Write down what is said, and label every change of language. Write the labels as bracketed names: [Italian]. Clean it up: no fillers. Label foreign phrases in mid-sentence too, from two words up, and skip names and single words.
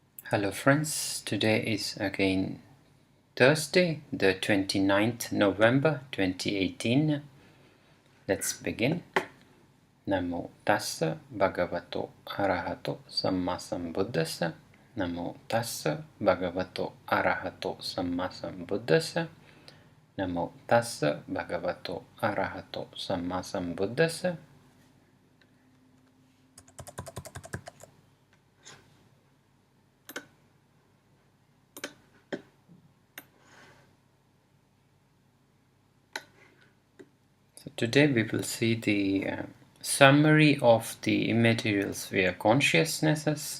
[English] Hello friends, today is again Thursday, the 29th November 2018. Let's begin. [Pali] Namo tassa bhagavato arahato sammasambuddhassa. Namo tassa bhagavato arahato sammasambuddhassa. Namo tassa bhagavato arahato sammasambuddhassa. [English] Today we will see the summary of the immaterial sphere consciousnesses.